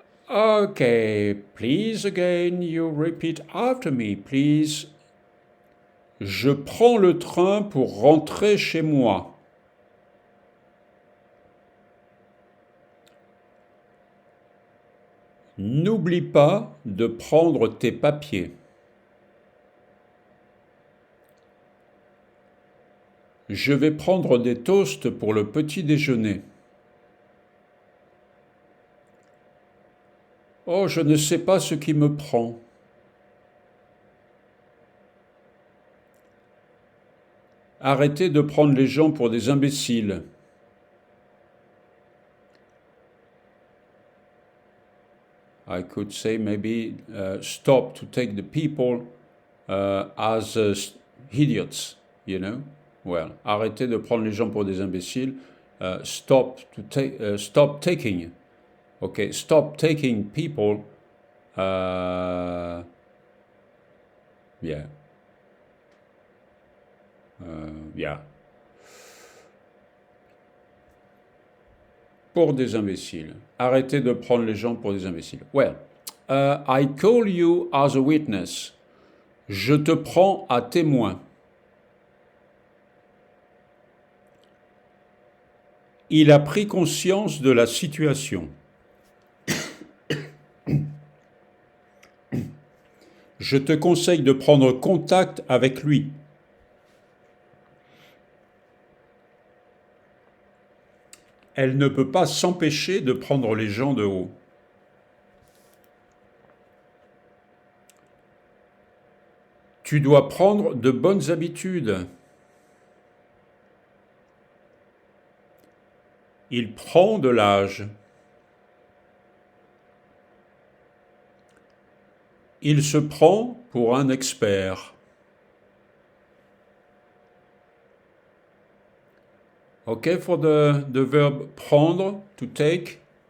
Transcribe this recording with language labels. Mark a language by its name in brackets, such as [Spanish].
[English] Okay, please again, you repeat after me, please. [French] Je prends le train pour rentrer chez moi. N'oublie pas de prendre tes papiers. Je vais prendre des toasts pour le petit déjeuner. Oh, je ne sais pas ce qui me prend. Arrêtez de prendre les gens pour des imbéciles. [English] I could say maybe stop to take the people as idiots, you know. Well, [French] arrêtez de prendre les gens pour des imbéciles. [English] Stop taking. Okay, stop taking people. Yeah. Yeah. [French] Pour des imbéciles. Arrêtez de prendre les gens pour des imbéciles. [English] Well, I call you as a witness. [French] Je te prends à témoin. Il a pris conscience de la situation. Je te conseille de prendre contact avec lui. Elle ne peut pas s'empêcher de prendre les gens de haut. Tu dois prendre de bonnes habitudes. Il prend de l'âge. Il se prend pour un expert. [English] Okay, for the verb prendre, to take.